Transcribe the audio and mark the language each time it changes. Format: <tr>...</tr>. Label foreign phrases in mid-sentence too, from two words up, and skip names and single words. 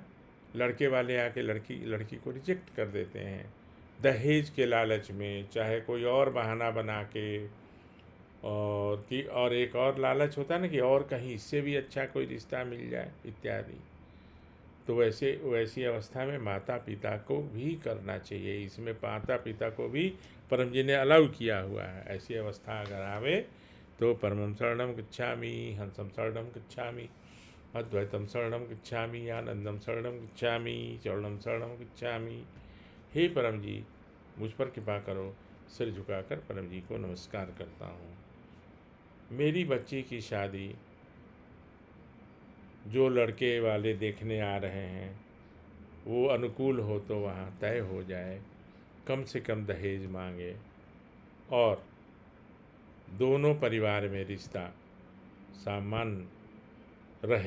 <hi>लड़के वाले आके लड़की को रिजेक्ट कर देते हैं दहेज के लालच में, चाहे कोई और बहाना बना के, और एक और लालच होता है ना कि और कहीं इससे भी अच्छा कोई रिश्ता मिल जाए इत्यादि। तो वैसी अवस्था में माता पिता को भी करना चाहिए। इसमें माता पिता को भी परम जी ने अलाउ किया हुआ है। ऐसी अवस्था अगर आवे तो</hi> <sa>परमं शरणं गच्छामि, हंसं शरणं गच्छामि, अद्वैतम शरणं गच्छामि, आनंदम शरणं गच्छामि, चरणं शरणं गच्छामि।</sa> <hi>हे परम जी, मुझ पर कृपा करो। सिर झुकाकर परम जी को नमस्कार करता हूँ। मेरी बच्ची की शादी जो लड़के वाले देखने आ रहे हैं वो अनुकूल हो तो वहाँ तय हो जाए, कम से कम दहेज मांगे और दोनों परिवार में रिश्ता सामान्य रहे।</hi>